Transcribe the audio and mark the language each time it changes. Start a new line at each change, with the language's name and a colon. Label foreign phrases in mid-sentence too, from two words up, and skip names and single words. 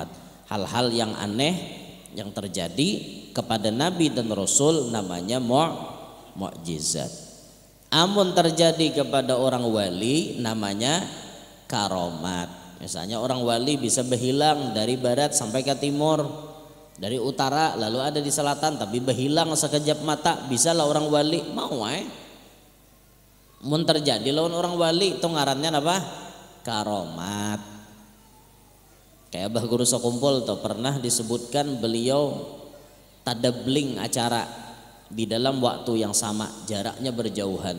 Indonesian: Hal-hal yang aneh yang terjadi kepada Nabi dan Rasul namanya mukjizat.
Banjar: Amun terjadi kepada orang wali namanya karomat.
Indonesian: Misalnya orang wali bisa berhilang dari barat sampai ke timur, dari utara lalu ada di selatan, tapi berhilang sekejap mata.
Banjar: Bisa lah orang wali mau mun terjadi lawan orang wali itu ngarannya apa? Karomat.
Indonesian: Kayak Abah Guru Sakumpul tuh pernah disebutkan beliau tadabling acara di dalam waktu yang sama, jaraknya berjauhan.